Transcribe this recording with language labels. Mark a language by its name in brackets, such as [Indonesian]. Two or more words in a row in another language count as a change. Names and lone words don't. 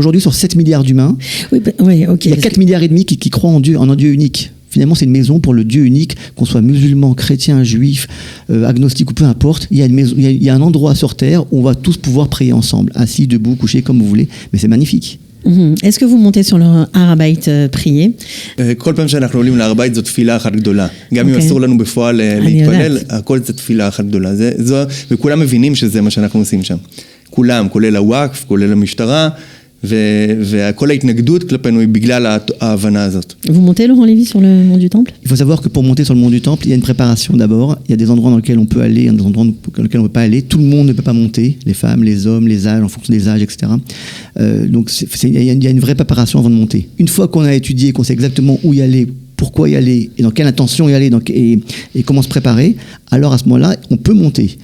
[French] Aujourd'hui, sur 7 milliards d'humains, okay, il y a 4 milliards et demi qui croient en un Dieu unique. Finalement, c'est une maison pour le Dieu unique, qu'on soit musulman, chrétien, juif, agnostique ou peu importe. Il y a un endroit sur terre où on va tous pouvoir prier ensemble, assis, debout, couché, comme vous voulez. Mais c'est magnifique. Est-ce que vous montez sur le Har HaBayit prier? [Hebrew] כל פעם שאנחנו עולים להר הבית זו תפילה אחת גדולה. גם אם אסור לנו בפועל להתפלל, הכל זה תפילה אחת גדולה. וכולם מבינים שזה מה שאנחנו עושים שם. כולם, כולל הוואקף, כולל המשטרה, וכל ההתנגדות כלפינו היא בגלל ההבנה הזאת. [French] Vous montez, Laurent Lévy, sur le mont du Temple? Il faut savoir que pour monter sur le mont du Temple, il y a une préparation d'abord. Il y a des endroits dans lesquels on peut aller, il y a des endroits dans lesquels on ne peut pas aller. Tout le monde ne peut pas monter, les femmes, les hommes, les âges, en fonction des âges, etc. Donc il y a une vraie préparation avant de monter. Une fois qu'on a étudié, qu'on sait exactement où y aller, pourquoi y aller, et dans quelle intention y aller, et comment se préparer, alors à ce moment-là, on peut monter.